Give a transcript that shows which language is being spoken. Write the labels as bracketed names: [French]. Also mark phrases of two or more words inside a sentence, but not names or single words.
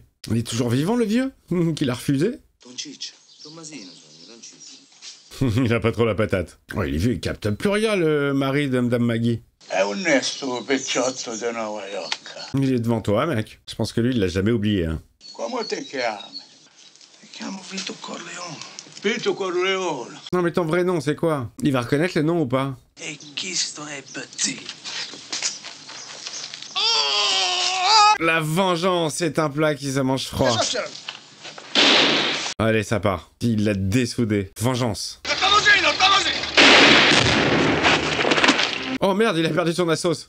[French] Il est toujours vivant, le vieux, qu'il a refusé. Il a pas trop la patate. Oh, il est vieux, il capte plus rien, le mari de Madame Maggie. Il est devant toi, mec. Je pense que lui, il l'a jamais oublié. Hein. [Italian] Come te chiami? Mi chiamo Vito Corleone. Vito Corleone. [French] Non, mais ton vrai nom, c'est quoi? Il va reconnaître le nom ou pas? [Italian] E questo è petit. [French] La vengeance est un plat qui se mange froid. Allez, ça part. Il l'a dessoudé. Vengeance. Oh merde, il a perdu son assos.